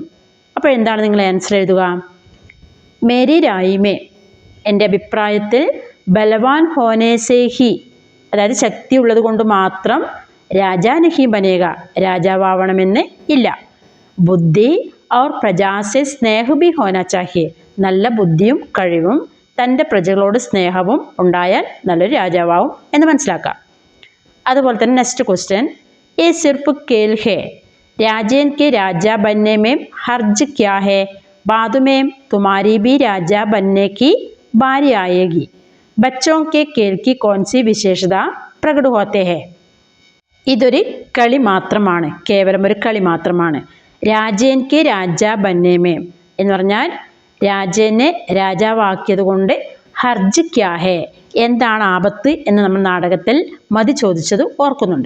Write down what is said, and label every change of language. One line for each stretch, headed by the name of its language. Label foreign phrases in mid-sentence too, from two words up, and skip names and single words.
Malayalam: അപ്പോൾ എന്താണ് നിങ്ങൾ ആൻസർ എഴുതുക?
Hindi: मेरी रायमे,
Malayalam: എൻ്റെ അഭിപ്രായത്തിൽ
Hindi: बलवान होने से ही,
Malayalam: അതായത് ശക്തി ഉള്ളത് കൊണ്ട് മാത്രം
Hindi: राजा नहीं बनेगा,
Malayalam: രാജാവാവണമെന്ന് ഇല്ല.
Hindi: बुद्धि और प्रजासे स्नेह भी होना चाहिए,
Malayalam: നല്ല ബുദ്ധിയും കഴിവും തൻ്റെ പ്രജകളോട് സ്നേഹവും ഉണ്ടായാൽ നല്ലൊരു രാജാവാവും എന്ന് മനസ്സിലാക്കാം. അതുപോലെ തന്നെ
English: next question,
Hindi: ये सिर्फ खेल है, राजेन के राजा बनने में हर्ज क्या है, बाद में तुम्हारी भी राजा बनने की बारी आएगी, बच्चों के खेल की कौन सी विशेषता प्रकट होते हैं.
Malayalam: ഇതൊരു കളി മാത്രമാണ്, കേവലം ഒരു കളി മാത്രമാണ്.
Hindi: राजेन के राजा बन्नेमे
Malayalam: എന്ന് പറഞ്ഞാൽ രാജേനെ രാജാവാക്കിയത് കൊണ്ട്
Hindi: हर्ज क्या है,
Malayalam: എന്താണ് ആപത്ത് എന്ന് നമ്മൾ നാടകത്തിൽ മതി ചോദിച്ചത് ഓർക്കുന്നുണ്ട്.